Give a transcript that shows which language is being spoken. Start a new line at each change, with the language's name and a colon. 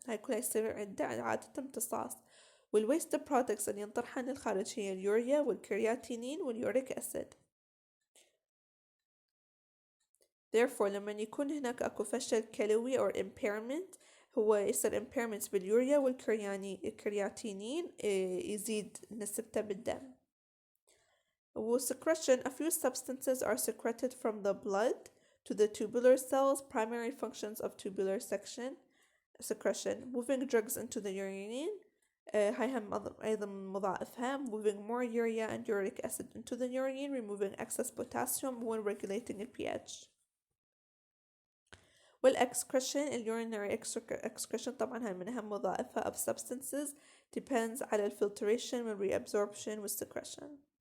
Arabic: هاي كلها يصير عنده عادة امتصاص. والwaste products اللي ينطرحن للخارج هي اليوريا والكرياتينين واليوريك أسيد. therefore لما يكون هناك أكو فشل كلوي or impairment هو يصير impairment باليوريا والكرياتينين يزيد نسبته بالدم.
English: secretion, a few substances are secreted from the blood to the tubular cells. Primary functions of tubular secretion: moving drugs into the urine.
Arabic: هاي هم أيضا مضاعفها:
English: moving more urea and uric acid into the urine, removing excess potassium when regulating the pH. والexcretion, urinary excretion
Arabic: طبعا هاي من أهم وظائفها
English: of substances depends على الفلتration والreabsorption والsecretion.